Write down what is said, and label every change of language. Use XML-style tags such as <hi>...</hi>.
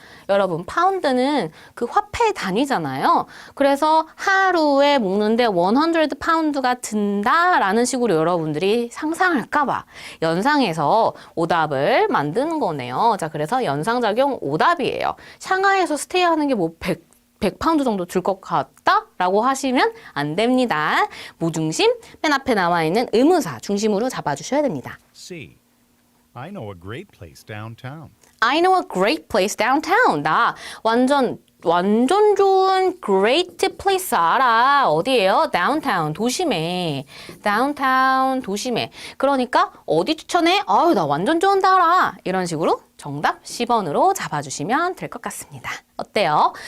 <ko>여러분, 파운드는 그 화폐 단위잖아요. 그래서 하루에 먹는데 100 파운드가 든다라는 식으로 여러분들이 상상할까봐 연상해서 오답을 만든 거네요. 자, 그래서 연상작용 오답이에요. 샹하이에서 스테이하는 게 뭐 100파운드 정도 들 것 같다? 라고 하시면 안 됩니다. 모중심, 맨 앞에 나와 있는 의문사 중심으로 잡아주셔야 됩니다. C.</ko> <en>I know a great place downtown. I know a great place downtown.</en> <ko>나 완전 좋은 great place 알아. 어디예요? downtown, 도심에. downtown, 도심에. 그러니까 어디 추천해? 아유, 나 완전 좋은 데 알아. 이런 식으로 정답 10번으로 잡아주시면 될 것 같습니다. 어때요?</ko>